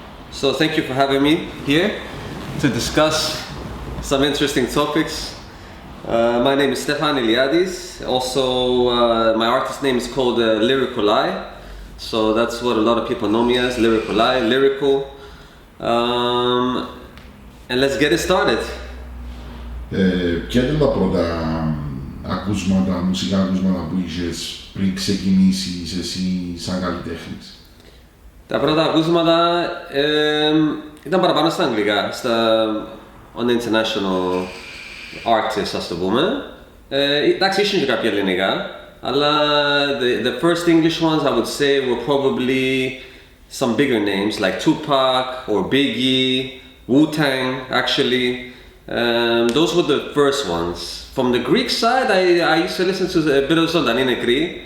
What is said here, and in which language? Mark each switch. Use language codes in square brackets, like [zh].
[en] So thank you for having me here to discuss some interesting topics. My name is Stefan Iliadis. Also, my artist name is called Lyrical Lie. So that's what a lot of people know me as, Lyrical Lie, lyrical. And let's get it started. [el] Ποια ήταν τα πρώτα ακούσματα, μουσικά ακούσματα που είχες πριν ξεκινήσεις εσύ σαν καλλιτέχνης? Τα πρώτα ακούσματα ήταν παραπάνω στα αγγλικά, [en] on the international artists, [el] ας το πούμε. Εντάξει, ήσουν και κάποια ελληνικά, αλλά [en] the first English ones I would say were probably some bigger names like Tupac or Biggie, Wu-Tang actually. Those were the first ones. From the Greek side, I used to listen to a bit of [el] Ζωντανή Νεκρή.